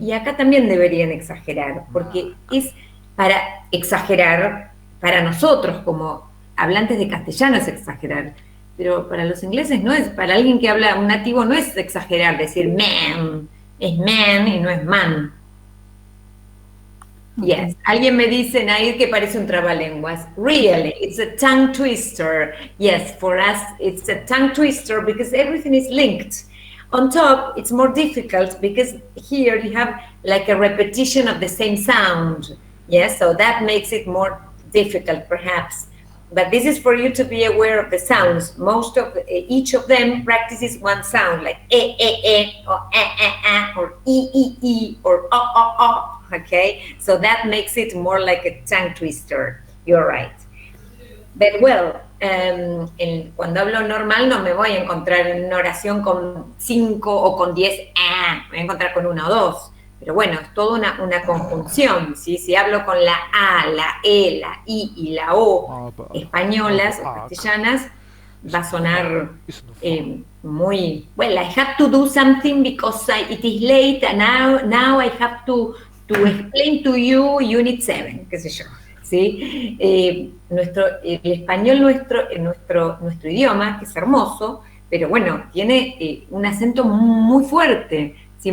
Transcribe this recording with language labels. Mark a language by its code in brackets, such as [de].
[es] Y acá también deberían exagerar, porque es para exagerar, para nosotros como hablantes de castellano es exagerar, pero para los ingleses no es, para alguien que habla un nativo no es exagerar, decir man, es man y no es man. Yes, alguien me dice, Nair, que parece un trabalenguas. [en] Really, it's a tongue twister. Yes, for us, it's a tongue twister because everything is linked. On top, it's more difficult because here you have like a repetition of the same sound. Yes, so that makes it more difficult, perhaps. But this is for you to be aware of the sounds. Each of them practices one sound, like or or e, or o. Okay, so that makes it more like a tongue twister. You're right. But well, [es] cuando hablo normal no me voy a encontrar en una oración con 5 o con 10 me voy a encontrar con 1 o 2. Pero bueno, es toda una conjunción, ¿sí? Si hablo con la A, la E, la I y la O españolas o castellanas, va a sonar muy... [en] Well, I have to do something because it is late and now I have to explain to you Unit 7, [es] qué sé yo, ¿sí? El español nuestro idioma, que es hermoso, pero bueno, tiene un acento muy fuerte, ¿sí?